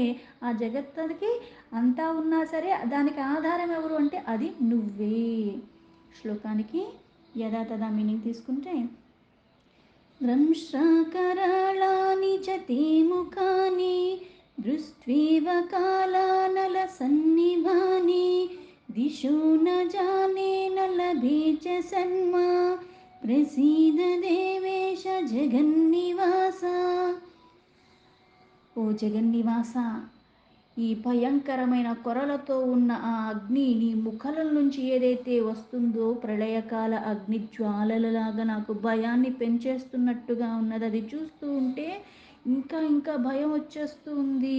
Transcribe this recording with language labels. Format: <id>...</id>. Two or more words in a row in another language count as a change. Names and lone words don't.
<te>ఆ జగత్తుకి అంతా ఉన్నా సరే దానికి ఆధారం ఎవరు అంటే అది నువ్వే. శ్లోకానికి యథాతథా మీనింగ్ తీసుకుంటే,</te> <sa>దంశ్రాకరాళాని చ తే ముఖాని దృష్ట్వేవ కాలానల సన్నిభాని दिशो न जाने न लभे च सन्मा प्रसीद देवेश जगन्निवास।</sa> <te>ఓ జగన్నివాస, ఈ భయంకరమైన కొరలతో ఉన్న ఆ అగ్ని నీ ముఖల నుంచి ఏదైతే వస్తుందో ప్రళయకాల అగ్ని జ్వాలలలాగా నాకు భయాన్ని పెంచేస్తున్నట్టుగా ఉన్నది. అది చూస్తూ ఉంటే ఇంకా ఇంకా భయం వచ్చేస్తుంది.</te>